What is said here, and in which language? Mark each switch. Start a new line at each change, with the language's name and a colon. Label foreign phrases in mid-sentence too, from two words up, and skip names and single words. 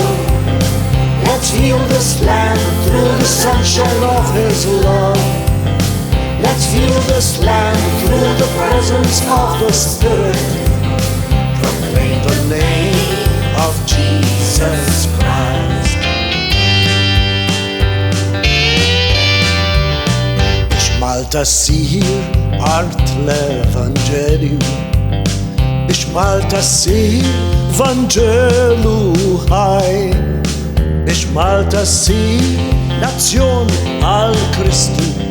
English: Let's heal this land through the sunshine of His love. Let's heal this land through the presence of the Spirit. Proclaim the name of Jesus Christ.
Maltese: Biex Malta ssir art l-Evanġelju. Biex Malta ssir Vanġelu ħaj. Biex Malta ssir nazzjon għal Kristu.